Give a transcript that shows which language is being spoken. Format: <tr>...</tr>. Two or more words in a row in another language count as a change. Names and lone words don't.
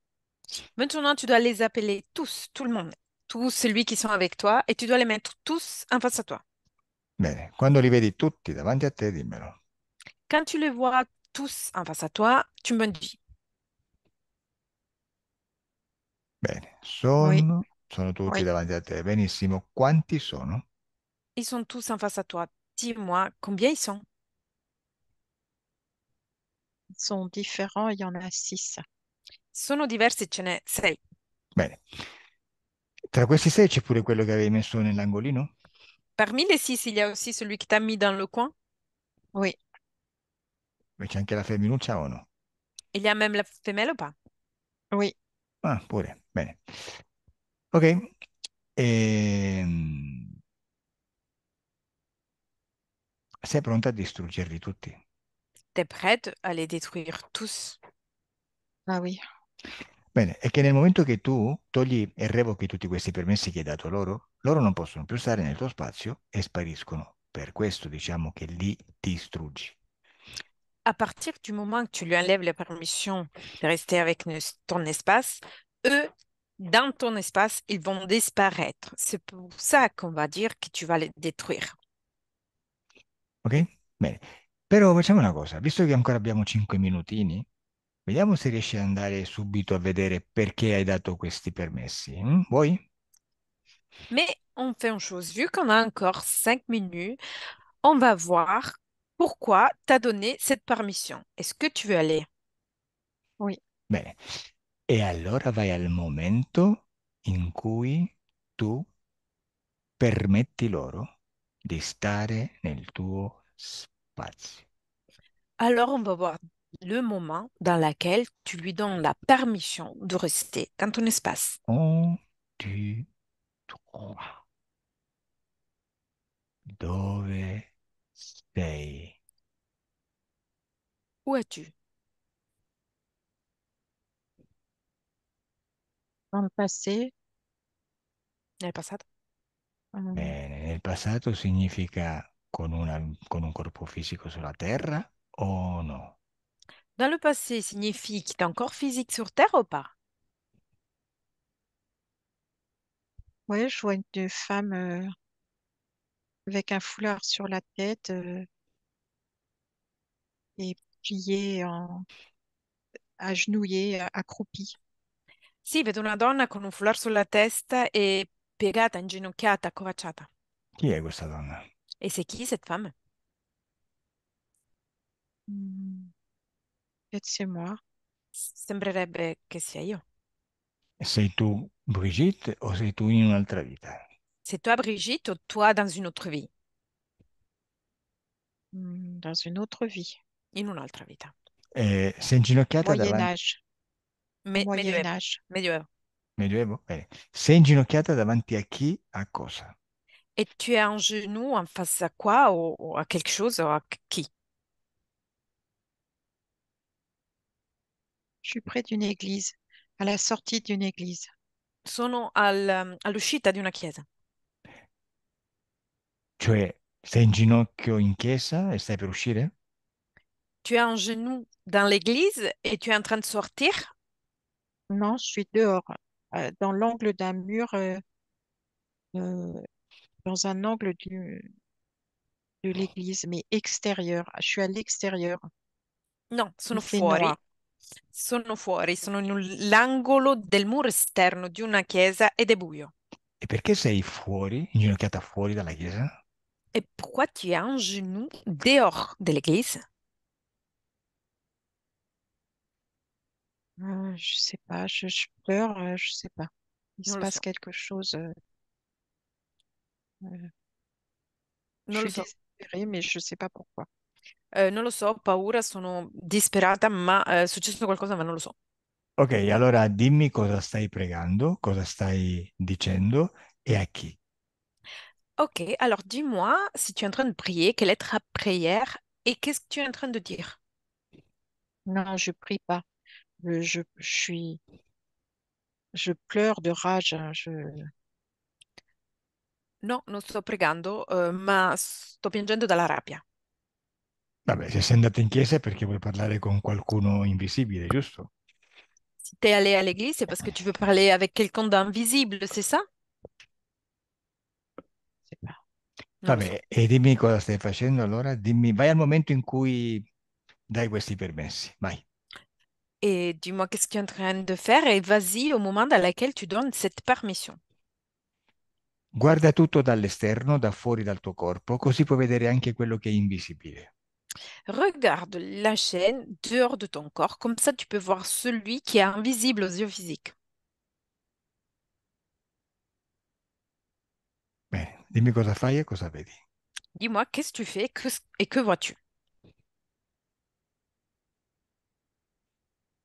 <fr>Maintenant, tu dois les appeler tous, tout le monde, tous celui qui sont avec toi, et tu dois les mettre tous en face à toi.</fr> <it>Bene, quando li vedi tutti davanti a te, dimmelo.</it> <fr>Quand tu les vois tous en face à toi, tu me dis,</fr> <it>Bene,</it> <fr>Oui,</fr> <it>sono tutti</it> <fr>oui.</fr> <it>davanti a te. Benissimo, quanti sono?</it> <fr>ils sont tous en face à toi. Dis-moi combien ils sont. Ils sont différents. Il y en a 6.</fr> <it>Sono diversi, ce n'è sei. Bene, tra questi sei c'è pure quello che avevi messo nell'angolino?</it> <fr>Parmi les six, il y a aussi celui qui t'a mis dans le coin. Oui,</fr> <it>Beh, c'è anche la femminuccia o no?</it> <fr>Il y a même la femelle ou pas? Oui,</fr> <it>Ah, pure, bene. Ok, sei pronta a distruggerli tutti?</it> <fr>T'es prête à les détruire tous? ah oui,</fr> <it>Bene, è che nel momento che tu togli e revochi tutti questi permessi che hai dato loro, loro non possono più stare nel tuo spazio e spariscono. Per questo diciamo che li distruggi.</it> <fr>À partir du moment que tu lui enlèves la permission de rester avec ton espace, eux, dans ton espace, ils vont disparaître. C'est pour ça qu'on va dire que tu vas les détruire.</fr> <it>Ok? Bene. Però facciamo una cosa, visto che ancora abbiamo 5 minutini, vediamo se riesci ad andare subito a vedere perché hai dato questi permessi. Vuoi?</it> <fr>Mais on fait une chose, vu qu'on a encore 5 minutes, on va voir pourquoi tu as donné cette permission. Est-ce que tu veux aller? oui.</fr> <it>Bene. E allora vai al momento in cui tu permetti loro di stare nel tuo spazio.</it> <fr>Alors, on va voir le moment dans lequel tu lui donnes la permission de rester dans ton espace.</fr> <it>Un, due, trois. Dove sei?</it> <fr>Où es-tu? Dans le passé,</fr> <it>Nel passato? euh, Bene, nel passato significa con un corpo fisico sulla Terra o no?</it> <fr>Dans le passé signifie qu'il est encore physique sur Terre ou pas? ouais, je vois une femme avec un foulard sur la tête et pliée agenouillée, accroupie.</fr> <it>Sì, vedo una donna con un foulard sulla testa e piegata, inginocchiata, accovacciata. Chi è questa donna?</it> <fr>Et c'est qui cette femme? Hmm, peut-être c'est moi.</fr> <it>Sembrerebbe che sia io. Sei tu Brigitte o sei tu in un'altra vita?</it> <fr>C'est toi, Brigitte, ou toi dans une autre vie? Dans une autre vie.</fr> <it>In un'altra vita. Sei inginocchiata</it> <fr>Moyen</fr> <it>davanti...</it> <fr>Âge. Au Moyen</fr> <it>Medioevo.</it> <fr>Âge.</fr> <it>Medioevo. Medioevo? Bene. Sei inginocchiata davanti a chi? A cosa?</it> <fr>Et tu es en genou en face à quoi? Ou à quelque chose? Ou à qui? Je suis près d'une église, à la sortie d'une église.</fr> <it>Sono all'uscita di una chiesa. Cioè, sei in ginocchio in chiesa e stai per uscire?</it> <fr>Tu es en genou dans l'église et tu es en train de sortir? Non, je suis dehors, dans l'angle d'un mur, euh, dans un angle de l'église, mais extérieur. Je suis à l'extérieur.</fr> <it>No,</it> <fr>Il</fr> <it>sono</it> <fr>fait</fr> <it>fuori.</it> <fr>noir.</fr> <it>Sono fuori, sono l'angolo del muro esterno di una chiesa ed è buio. E perché sei fuori, inginocchiata fuori dalla chiesa?</it> <fr>Et pourquoi tu es en genou dehors de l'église? Je sais pas, je pleure, je sais pas. Il se</fr> <it>Non lo</it> <fr>passe</fr> <it>so,</it> <fr>quelque chose. Je</fr> <it>non lo</it> <fr>suis</fr> <it>so.</it> <fr>désespérée, mais je sais pas pourquoi.</fr> <it>Non lo so, ho paura, sono disperata, ma è successo qualcosa, ma non lo so. Ok, allora dimmi cosa stai pregando, cosa stai dicendo e a chi.</it> <fr>Ok, alors dis-moi si tu es en train de prier, quelle est ta prière et qu'est-ce que tu es en train de dire? Non, je prie pas. Je pleure de rage, hein.</fr> <it>No, non sto pregando, ma sto piangendo dalla rabbia. Vabbè, se sei andata in chiesa è perché vuoi parlare con qualcuno invisibile, giusto?</it> <fr>Si t'es allé à l'église, c'est parce que tu veux parler avec quelqu'un d'invisible, c'est ça? sais pas.</fr> <it>Non lo so. Vabbè, e dimmi cosa stai facendo allora, dimmi, vai al momento in cui dai questi permessi, vai.</it> <fr>Et dis-moi qu'est-ce que tu es en train de faire et vas-y au moment dans lequel tu donnes cette permission.</fr> <it>Guarda tutto dall'esterno, da fuori dal tuo corpo, così puoi vedere anche quello che è invisibile.</it> <fr>Regarde la chaîne dehors de ton corps, comme ça tu peux voir celui qui est invisible aux yeux physiques.</fr> <it>Bene, dimmi cosa fai e cosa vedi.</it> <fr>Dis-moi qu'est-ce que tu fais et que vois-tu?</fr>